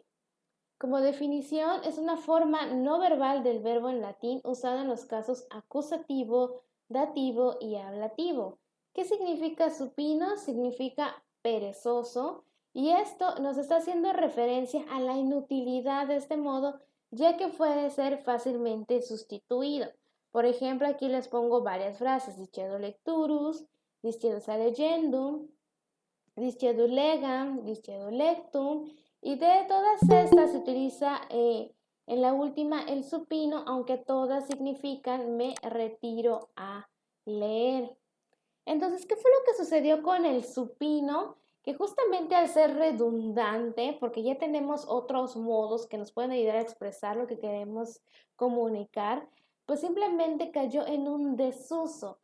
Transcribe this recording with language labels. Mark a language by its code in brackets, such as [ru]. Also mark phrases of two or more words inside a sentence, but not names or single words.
[es] Como definición, es una forma no verbal del verbo en latín usada en los casos acusativo, dativo y ablativo. ¿Qué significa supino? Significa perezoso, y esto nos está haciendo referencia a la inutilidad de este modo, ya que puede ser fácilmente sustituido. Por ejemplo, aquí les pongo varias frases: [la] discedo lecturus, discedo legendum, discedo legam, discedo lectum, [es] y de todas estas se utiliza en la última el supino, aunque todas significan me retiro a leer. Entonces, ¿qué fue lo que sucedió con el supino? Que justamente al ser redundante, porque ya tenemos otros modos que nos pueden ayudar a expresar lo que queremos comunicar, pues simplemente cayó en un desuso.